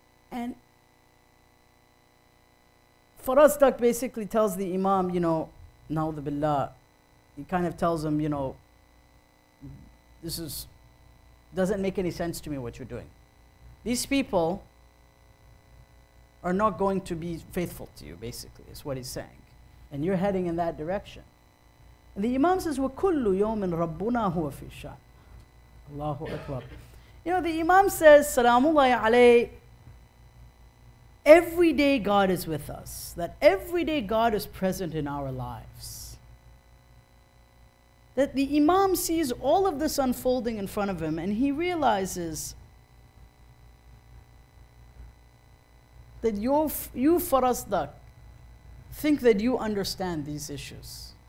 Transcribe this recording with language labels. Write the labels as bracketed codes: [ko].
[en] And Farazdak basically tells the Imam, na'udhu billah, he kind of tells him, this doesn't make any sense to me what you're doing. These people are not going to be faithful to you, basically, is what he's saying. And you're heading in that direction. [ar] And the Imam says, وَكُلُّ يَوْمٍ رَبُّنَا هُوَ فِي الشَّأْنِ. Allahu Akbar. [en] The Imam says, Salamullahi alayhi, every day God is with us. That every day God is present in our lives. That the Imam sees all of this unfolding in front of him, and he realizes that you Farazdak, think that you understand these issues.